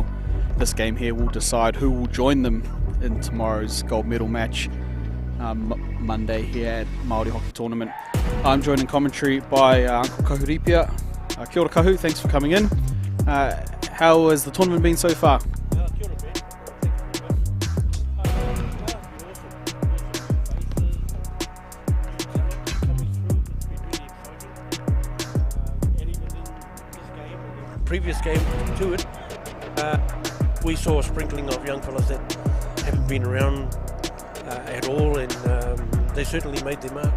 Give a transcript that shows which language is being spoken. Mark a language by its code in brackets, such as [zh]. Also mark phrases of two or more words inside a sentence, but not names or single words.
[en] This game here will decide who will join them in tomorrow's gold medal match Monday here at Māori Hockey Tournament. I'm joined in commentary by Uncle Kahuripia. [mi] Kia ora Kahu, [en] thanks for coming in. How has the tournament been so far? [mi] Kia ora, Ben. [en] Previous game to it, we saw a sprinkling of young fellas that haven't been around at all, and they certainly made their mark.